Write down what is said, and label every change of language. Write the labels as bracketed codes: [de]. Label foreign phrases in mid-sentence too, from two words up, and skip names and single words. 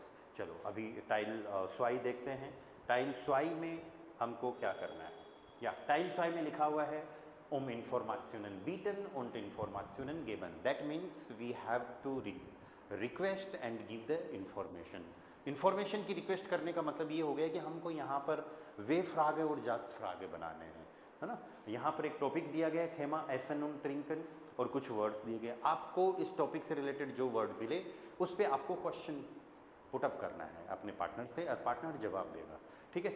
[hi] चलो अभी [de] Teil zwei [hi] देखते हैं। [de] Teil zwei [hi] में हमको क्या करना है, या [de] Teil zwei [hi] में लिखा हुआ है [de] Informationen bieten und Informationen geben, [en] that means we have to request and give the information। [hi] इन्फॉर्मेशन की रिक्वेस्ट करने का मतलब ये हो गया कि हमको यहाँ पर [de] W-Frage [hi] और [de] Satzfrage [hi] बनाने हैं, है ना। यहाँ पर एक टॉपिक दिया गया है, [de] Thema essen und trinken, [hi] और कुछ वर्ड्स दिए गए, आपको इस टॉपिक से रिलेटेड जो वर्ड मिले उस पर आपको क्वेश्चन पुटअप करना है अपने पार्टनर से, और पार्टनर जवाब देगा, ठीक है।